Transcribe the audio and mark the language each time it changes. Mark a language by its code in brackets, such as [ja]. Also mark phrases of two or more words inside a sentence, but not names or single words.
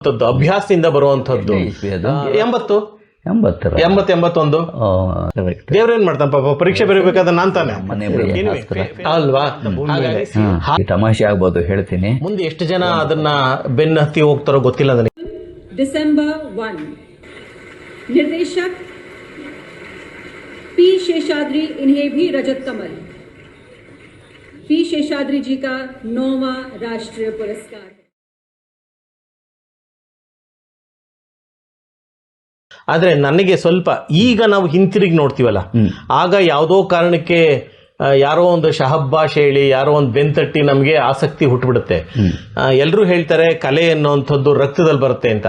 [kn] ಅಭ್ಯಾಸದಿಂದ ಬರುವಂತದ್ದು. 80 81 ದೇವ್ರೇನ್ ಮಾಡ್ತಾನೆ ಪಾಪ, ಪರೀಕ್ಷೆ ಬರೀಬೇಕಾದ್ರೆ ನಾನ್ ತಾನೆ ಅಲ್ವಾ? ತಮಾಷೆ ಆಗ್ಬೋದು ಹೇಳ್ತೀನಿ. ಮುಂದೆ ಎಷ್ಟು ಜನ ಅದನ್ನ ಬೆನ್ನ ಹತ್ತಿ ಹೋಗ್ತಾರೋ ಗೊತ್ತಿಲ್ಲ ನನಗೆ. [hi] दिसंबर 1 निर्देशक पी शेषाद्री, इन्हें भी रजत कमल, पी शेषाद्री जी का 9वां राष्ट्रीय पुरस्कार है. [kn] ಆದ್ರೆ ನನಗೆ ಸ್ವಲ್ಪ ಈಗ ನಾವು ಹಿಂತಿರುಗಿ ನೋಡ್ತೀವಲ್ಲ, ಆಗ ಯಾವುದೋ ಕಾರಣಕ್ಕೆ ಯಾರೋ ಒಂದು ಶಹಬ್ಬಾಷ್ ಹೇಳಿ ಯಾರೋ ಒಂದು ಬೆಂತಟ್ಟಿ ನಮಗೆ ಆಸಕ್ತಿ ಹುಟ್ಟುಬಿಡುತ್ತೆ. ಎಲ್ಲರೂ ಹೇಳ್ತಾರೆ ಕಲೆ ಅನ್ನೋಂಥದ್ದು ರಕ್ತದಲ್ಲಿ ಬರುತ್ತೆ ಅಂತ.